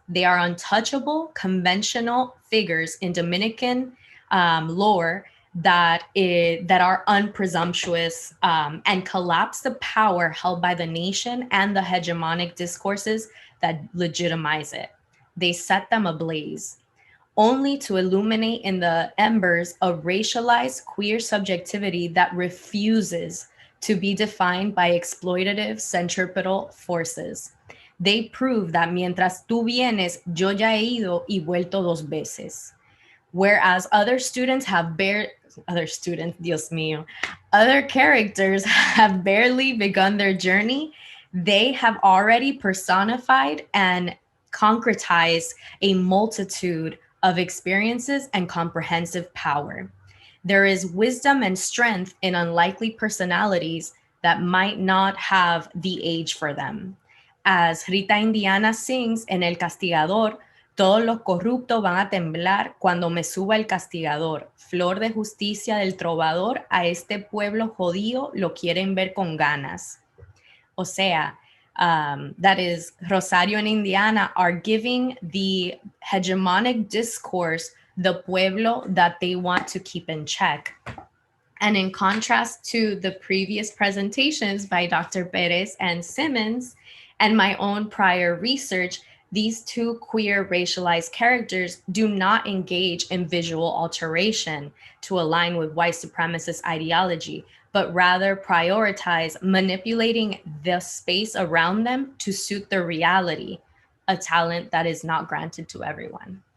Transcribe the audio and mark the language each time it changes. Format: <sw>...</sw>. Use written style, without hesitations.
<en>They are untouchable, conventional figures in Dominican lore that are unpresumptuous and collapse the power held by the nation and the hegemonic discourses that legitimize it. They set them ablaze, only to illuminate in the embers a racialized queer subjectivity that refuses to be defined by exploitative centripetal forces. They prove that</en> <es>mientras tú vienes, yo ya he ido y vuelto dos veces.</es> <en>Whereas other characters have barely begun their journey, they have already personified and concretized a multitude of experiences and comprehensive power. There is wisdom and strength in unlikely personalities that might not have the age for them. As Rita Indiana sings</en> <es>en El Castigador, todos los corruptos van a temblar cuando me suba el castigador. Flor de justicia del trovador, a este pueblo jodido lo quieren ver con ganas. O sea,</es> <en>that is, Rosario and Indiana are giving the hegemonic discourse the pueblo that they want to keep in check. And in contrast to the previous presentations by Dr. Pérez and Simmons and my own prior research, these two queer racialized characters do not engage in visual alteration to align with white supremacist ideology, but rather prioritize manipulating the space around them to suit their reality, a talent that is not granted to everyone.</en>